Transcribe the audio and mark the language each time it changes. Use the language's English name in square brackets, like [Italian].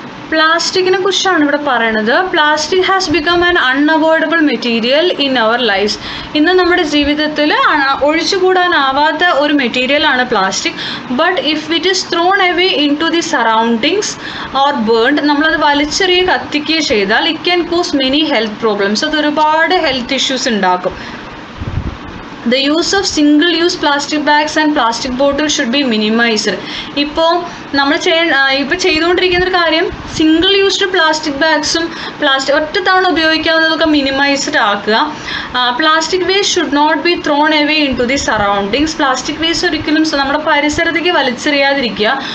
[Malayalam] പ്ലാസ്റ്റിക്കിനെ കുറിച്ചാണ് ഇവിടെ പറയുന്നത്. [English] Plastic has become an unavoidable material in our lives. [Malayalam] ഇന്ന് നമ്മുടെ ജീവിതത്തിൽ ഒഴിച്ചുകൂടാനാവാത്ത ഒരു മെറ്റീരിയലാണ് plastic. [English] but if it is thrown away into the surroundings or burned, [Malayalam] നമ്മളത് വലിച്ചെറിയ കത്തിക്കുകയോ ചെയ്താൽ [English] It can cause many health problems. [Malayalam] അത് ഒരുപാട് ഹെൽത്ത് ഇഷ്യൂസ് ഉണ്ടാക്കും. [English] The use of single-use plastic bags and plastic bottles should be minimized. [Malayalam] ഇപ്പോൾ നമ്മൾ ചെയ്തുകൊണ്ടിരിക്കുന്നൊരു കാര്യം single used plastic ബാഗ്സും ഒറ്റ തവണ ഉപയോഗിക്കാവുന്നതൊക്കെ മിനിമൈസ്ഡ് ആക്കുക. [English] Plastic waste should not be thrown away into the surroundings. [Malayalam] Plastic waste ഒരിക്കലും നമ്മുടെ പരിസരത്തേക്ക് വലിച്ചെറിയാതിരിക്കുക.